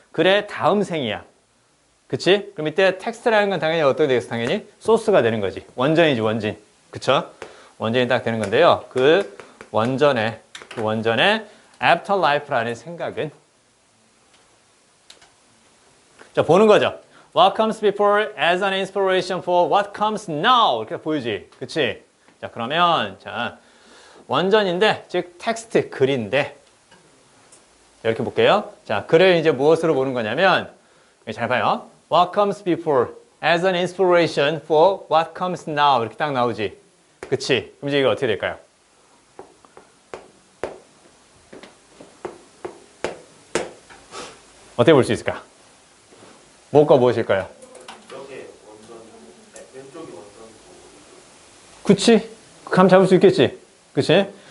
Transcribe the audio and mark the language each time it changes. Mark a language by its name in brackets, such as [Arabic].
[Korean] 글의 다음 생이야. 그치? 그럼 이때 텍스트라는 건 당연히 어떻게 되겠어? 당연히 소스가 되는 거지. 원전이지, 원진. 그쵸? 원전이 딱 되는 건데요. 그 원전의 afterlife라는 생각은 자, 보는 거죠. [English] What comes before as an inspiration for what comes now. [Korean] 이렇게 보이지? 그치? 자, 그러면, 자, 원전인데, 즉, 텍스트, 글인데, 이렇게 볼게요. 자, 글을 이제 무엇으로 보는 거냐면, 잘 봐요. [English] What comes before as an inspiration for what comes now. [Korean] 이렇게 딱 나오지? 그치? 그럼 이제 이거 어떻게 될까요? 어떻게 볼 수 있을까? 무엇과 무엇일까요? 왼쪽이 원전. 그치? 감 잡을 수 있겠지? 그치?